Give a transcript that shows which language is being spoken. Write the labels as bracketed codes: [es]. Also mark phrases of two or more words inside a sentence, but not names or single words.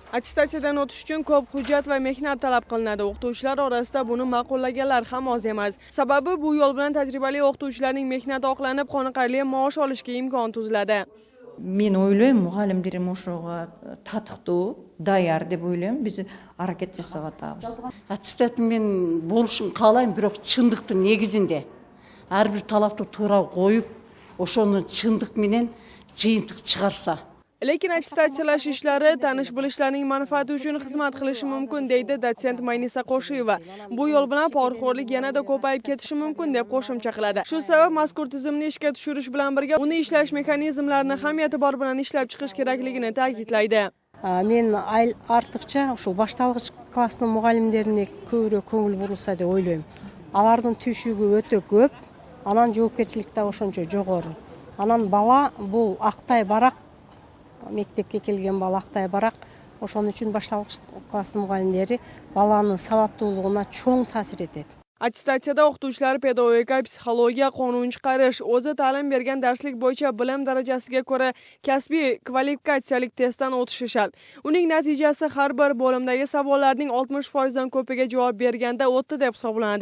[uz] Attestatsiyadan o'tish uchun ko'p hujjat va mehnat talab qilinadi. O'qituvchilar orasida buni ma'qullaganlar ham oz emas. Sababi bu yo'l bilan tajribali o'qituvchilarning mehnati oqlanib, qoniqarli maosh olishga imkon tuziladi. Men o'ylayman, muallimlarim o'shaga tatiqdi, tayyor deb o'ylayman. [ky] Biz harakat жасаватабыз. Аттестатмен болушун каалайм, бирок чындыктын негизинде ар бир талапты туура коюп, ошону чындык менен жыйынтык чыгарса. [uz] Lekin attestatsiyalash ishlari tanish bilishlarning manfaati uchun xizmat qilishi mumkin, deydi dotsent Maynisa Qo'shiyeva. Bu yo'l bilan poraxo'rlik yanada ko'payib ketishi mumkin deb qo'shimcha qiladi. Shu sabab mazkur tizimni ishga tushirish bilan birga uni ishlash mexanizmlarini ham e'tibor bilan ishlab chiqish kerakligini ta'kidlaydi. [ky] Men артыкча ошо башталгыч класстын мугалимдерине көбүрөөк көңүл бурулса деп ойлойм. Алардын түйшүгү өтө көп, анан жоопкерчилик да ошончо жогору. Анан бала бул актай барак, мектепке келген бала актай барак, ошон үчүн башталгыч класстын мугалимдери баланын сабаттуулугуна чоң таасир этет. [uz] Attestatsiyada o'qituvchilar pedagogika, psixologiya, qonun chiqarish, o'zi ta'lim bergan darslik bo'yicha bilim darajasiga ko'ra kasbiy kvalifikatsiyalik testdan o'tishi shart. Uning natijasi har bir bo'limdagi savollarning 60% dan ko'piga javob berganda o'tdi deb hisoblanadi.